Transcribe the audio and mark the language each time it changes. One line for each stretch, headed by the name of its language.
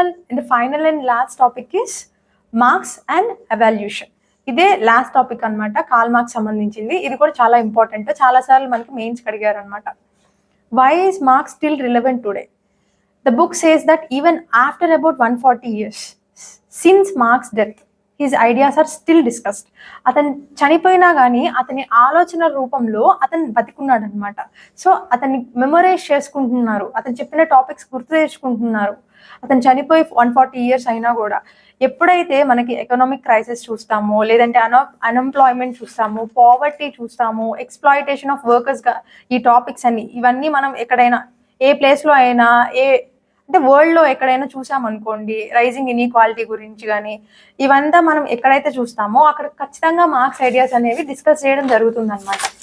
English: And final and last topic is Marx and evaluation.
Telugu: ఇదే last topic అనమాట, call marks సంబంధించింది. ఇది కూడా చాలా ఇంపార్టెంట్, చాలాసార్లు మనకి మెయిన్స్ అడిగారు అనమాట.
English: Why is Marx still relevant today? The book says that even after about 140 years since Mark's death, his ideas are still discussed.
Telugu: అతను చనిపోయినా కానీ అతని ఆలోచన రూపంలో అతను బతికున్నాడు అనమాట. సో అతన్ని మెమొరైజ్ చేసుకుంటున్నారు, అతను చెప్పిన టాపిక్స్ గుర్తు తెచ్చుకుంటున్నారు. అతను చనిపోయి 140 years అయినా కూడా ఎప్పుడైతే మనకి ఎకనామిక్ క్రైసిస్ చూస్తామో, లేదంటే అన్ఎంప్లాయ్మెంట్ చూస్తామో, పావర్టీ చూస్తామో, ఎక్స్ప్లాయిటేషన్ ఆఫ్ వర్కర్స్గా ఈ టాపిక్స్ అన్ని, ఇవన్నీ మనం ఎక్కడైనా ఏ ప్లేస్లో అయినా అంటే వరల్డ్లో ఎక్కడైనా చూసామనుకోండి, రైజింగ్ ఇన్ఈక్వాలిటీ గురించి కానీ ఇవంతా మనం ఎక్కడైతే చూస్తామో అక్కడ ఖచ్చితంగా మార్క్స్ ఐడియాస్ అనేవి డిస్కస్ చేయడం జరుగుతుంది అనమాట.